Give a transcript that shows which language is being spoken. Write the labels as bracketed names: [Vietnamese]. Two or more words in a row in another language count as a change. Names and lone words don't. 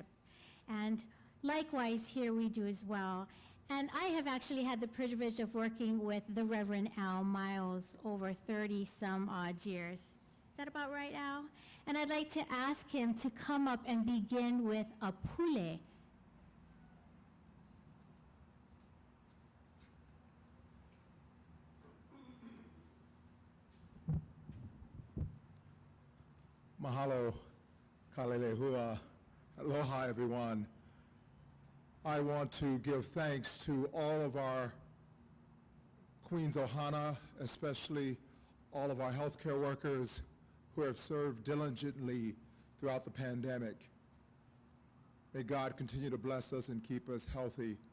[English] And likewise, here we do as well. And I have actually had the privilege of working with the Reverend Al Miles over 30 some odd years. Is that about right, Al? And I'd like to ask him to come up and begin with a pule. Mahalo, kalelehua. Aloha, everyone. I want to give thanks to all of our Queen's Ohana, especially all of our healthcare workers who have served diligently throughout the pandemic. May God continue to bless us and keep us healthy.